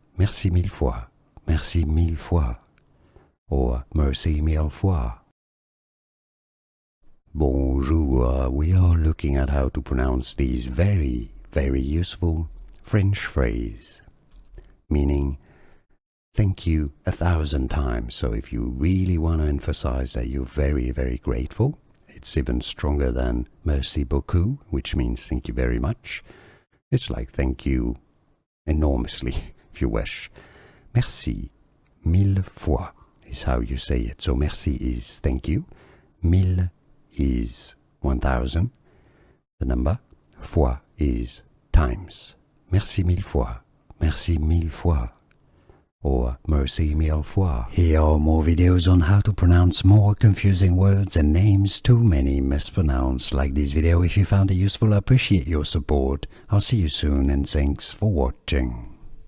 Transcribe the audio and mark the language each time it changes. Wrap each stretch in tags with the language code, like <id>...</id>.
<fr>Merci mille fois, merci mille fois, or merci mille fois.</fr> <en>Bonjour, we are looking at how to pronounce these very, very useful French phrase, meaning thank you 1,000 times. So if you really want to emphasize that you're very, very grateful, it's even stronger than</en> <fr>merci beaucoup,</fr> <en>which means thank you very much. It's like thank you enormously, if you wish.</en> <fr>Merci mille fois</fr> <en>is how you say it. So merci is thank you, mille is 1,000, the number, fois is times.</en> <fr>Merci mille fois, merci mille fois, or merci mille fois.</fr> <en>Here are more videos on how to pronounce more confusing words and names too many mispronounced. Like this video if you found it useful. I appreciate your support. I'll see you soon and thanks for watching.</en>